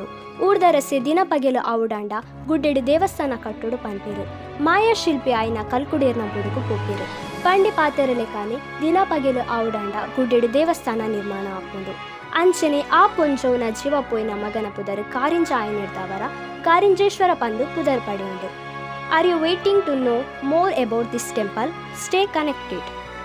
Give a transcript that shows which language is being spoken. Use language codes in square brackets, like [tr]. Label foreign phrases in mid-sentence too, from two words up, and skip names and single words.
[tcy] ಊರ್ದರಸೆ ದಿನ ಪಗೆಲು ಆವುಡಾಂಡ ಗುಡ್ಡೆಡು ದೇವಸ್ಥಾನ ಕಟ್ಟುಡು ಪಂಪಿರು. ಮಾಯಾ ಶಿಲ್ಪಿ ಆಯ್ನ ಕಲ್ಕುಡೇರ್ನ ಬುಡುಗು ಪೋಪಿರು. ಪಂಡಿ ಪಾತೆರಲೆ ಕಾನೆ ದಿನ ಪಗೆಲು ಆವುಡಾಂಡ ಗುಡ್ಡೆಡು ದೇವಸ್ಥಾನ ನಿರ್ಮಾಣ ಆಪುಂಡು. ಅಂಚನೆ ಆ ಪೊಂಜವುನ ಜೀವ ಪೋಯ್ನ ಮಗನ ಪುದರ್ ಕಾರಿಂಜ ಐನಿಡ್ದವರ ಕಾರಿಂಜೇಶ್ವರ ಪಂದು ಪುದರ್ ಪಡೆಯುಂಡು. [en] are you waiting to know more about this temple? Stay connected.